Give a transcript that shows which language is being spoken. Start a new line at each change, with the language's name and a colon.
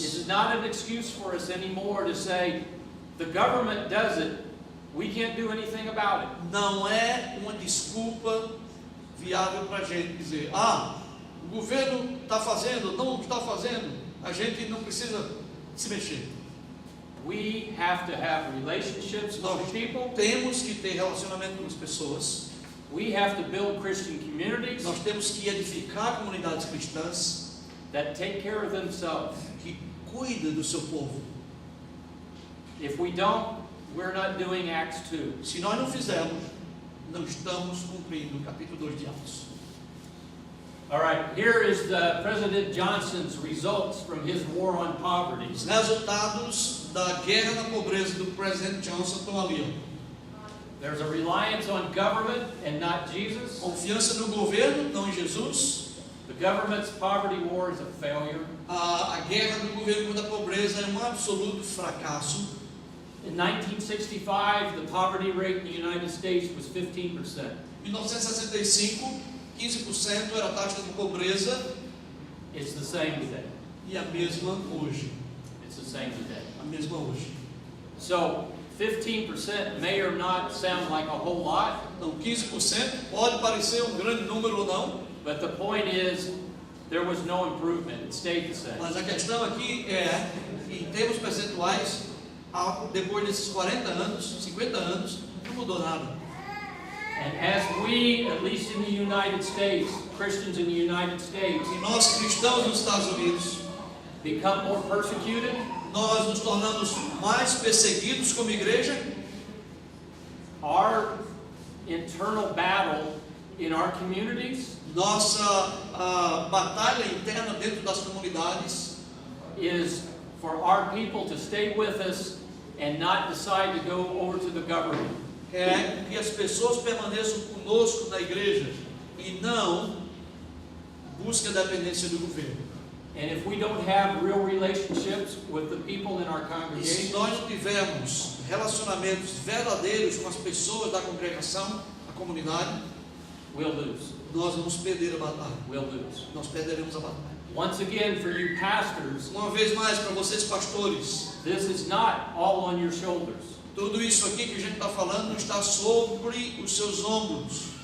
English: is not an excuse for us anymore to say, the government does it, we can't do anything about it.
Portuguese: não é uma desculpa viável para a gente dizer, o governo está fazendo, não está fazendo, a gente não precisa se mexer.
English: We have to have relationships
Portuguese: Nós
English: with people.
Portuguese: temos que ter relacionamento com as pessoas,
English: We have to build Christian communities
Portuguese: nós temos que edificar comunidades cristãs
English: that take care of themselves.
Portuguese: que cuidam do seu povo.
English: If we don't, we're not doing Acts 2.
Portuguese: Se nós não fizermos, não estamos cumprindo o capítulo 2 de Atos.
English: All right, here is the President Johnson's results from his war on poverty.
Portuguese: Os resultados da guerra na pobreza do presidente Johnson estão ali. Ó.
English: There's a reliance on government and not Jesus.
Portuguese: Confiança no governo, não em Jesus.
English: The government's poverty war is a failure.
Portuguese: A guerra do governo contra a pobreza é um absoluto fracasso.
English: In 1965, the poverty rate in the United States was 15%.
Portuguese: Em 1965, 15% era a taxa de pobreza
English: It's the same today.
Portuguese: e a mesma hoje.
English: It's the same today.
Portuguese: A mesma hoje.
English: So 15% may or not sound like a whole lot,
Portuguese: Então, 15% pode parecer um grande número ou não,
English: but the point is there was no improvement. It stayed the same.
Portuguese: mas a questão aqui é que, em termos percentuais, depois desses 40 anos, 50 anos, não mudou nada.
English: And as we, at least in the United States, Christians in the United States,
Portuguese: E nós, cristãos nos Estados Unidos,
English: become more persecuted,
Portuguese: nós nos tornamos mais perseguidos como igreja,
English: our internal battle in our communities
Portuguese: nossa batalha interna dentro das comunidades
English: is for our people to stay with us and not decide to go over to the government.
Portuguese: é que as pessoas permaneçam conosco na igreja e não busquem a dependência do governo.
English: And if we don't have real relationships with the people in our
Portuguese: E se
English: congregation,
Portuguese: nós não tivermos relacionamentos verdadeiros com as pessoas da congregação, a comunidade,
English: we'll lose.
Portuguese: nós vamos perder a batalha.
English: We'll lose.
Portuguese: Nós perderemos a batalha.
English: Once again, for you pastors,
Portuguese: Uma vez mais, para vocês pastores,
English: this is not all on your shoulders.
Portuguese: tudo isso aqui que a gente está falando está sobre os seus ombros.